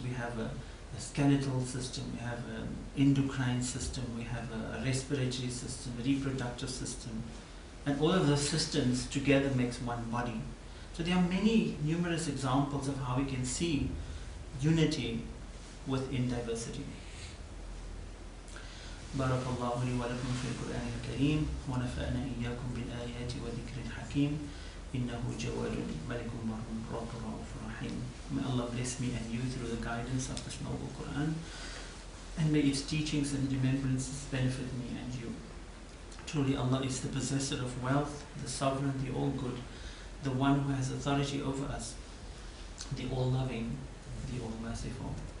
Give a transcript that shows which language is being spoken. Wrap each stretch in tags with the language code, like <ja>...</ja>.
<en>We have a skeletal system, we have an endocrine system, we have a respiratory system, a reproductive system. And all of those systems together makes one body. So there are numerous examples of how we can see unity within diversity.</en> <ar>بارك الله لي ولكم في القرآن الكريم ونفعنا إياكم بالآيات وذكر الحكيم إنه جواد ملك رؤوف رحيم.</ar> <en>May Allah bless me and you through the guidance of this noble Quran, and may its teachings and remembrances benefit me and you. Truly Allah is the possessor of wealth, the sovereign, the all-good, the one who has authority over us, the all-loving, the all-merciful.</en>